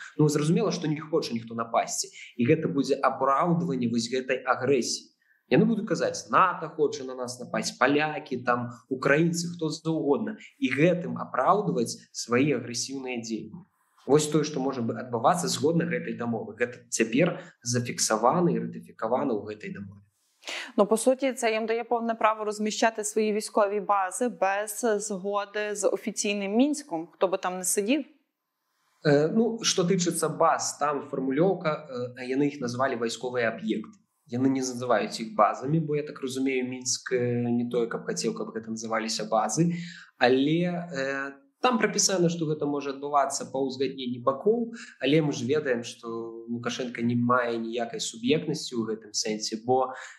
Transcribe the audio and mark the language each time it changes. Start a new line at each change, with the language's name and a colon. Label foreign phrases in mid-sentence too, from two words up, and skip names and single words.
Belarusian: Ну, зразумела, што не хоча ніхто напасці, і гэта будзе апраўдванне вось гэтай агрэсіі. Яны будуць казаць, НАТО хоча на нас напасць, палякі, там, украінцы, хто заўгодна, і гэтым апраўдваць свае агрэсіўныя дзеянні. Вось тое, што можа адбывацца згодна гэтай дамовы. Гэта цяпер зафіксавана і ратыфікавана ў гэтай дамове.
Ukrainian: Ну, по суті, це їм дає повне право розміщати свої військові бази без згоди з офіційним Мінськом, хто би там не сидів? Ну,
Belarusian: што тычыцца баз, там фармулёўка, яны іх назвалі вайсковыя аб'екты. Яны не называюць іх базамі, бо, я так разумею, Мінск не тое, каб хацеў, каб гэта называліся базы, але там прапісана, што гэта можа адбывацца па ўзгадненні бакоў, але мы ж ведаем, што Лукашенко не мае ніякай суб'ектнасці ў гэтым сэнсе, бо